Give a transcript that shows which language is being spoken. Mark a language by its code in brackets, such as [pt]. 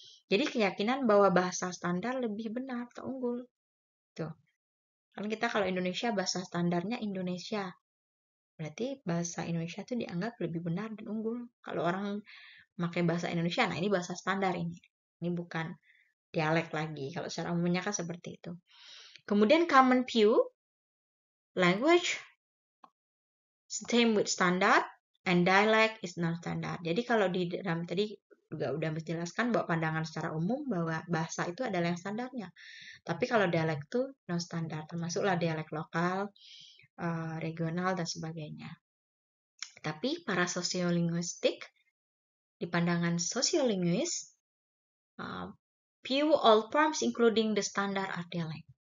[id] Jadi keyakinan bahwa bahasa standar lebih benar atau unggul. Tuh. Kan kita kalau Indonesia bahasa standarnya Indonesia. Berarti bahasa Indonesia itu dianggap lebih benar dan unggul. Kalau orang memakai bahasa Indonesia, nah ini bahasa standar ini. Ini bukan dialek lagi. Kalau secara umumnya kan seperti itu. Kemudian [en] common view, language same with standard and dialect is non-standard. [id] Jadi kalau di dalam tadi juga udah menjelaskan bahwa pandangan secara umum bahwa bahasa itu adalah yang standarnya. Tapi kalau dialek itu non-standar, termasuklah dialek lokal, regional, dan sebagainya. Tapi para sosiolinguistik, di pandangan sosiolinguis, [en] view all forms including the standard are dialect.